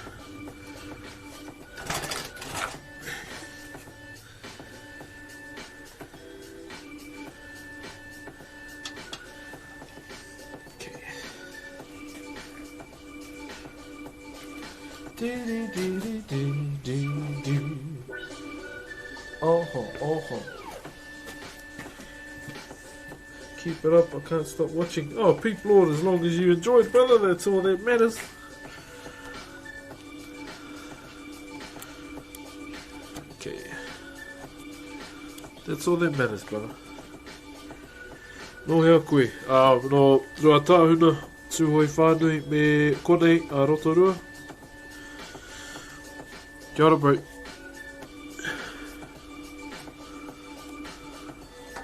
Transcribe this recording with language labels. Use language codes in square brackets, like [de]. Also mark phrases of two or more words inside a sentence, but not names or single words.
[en] Keep it up, I can't stop watching. Oh, Pete Lord, as long as you enjoyed, brother, that's all that matters. Okay. That's all that matters, brother. [mi] No hea koe. No rua tāhuna, tūhoi whānui me konei a Rotorua. Kia ora, [en] bro.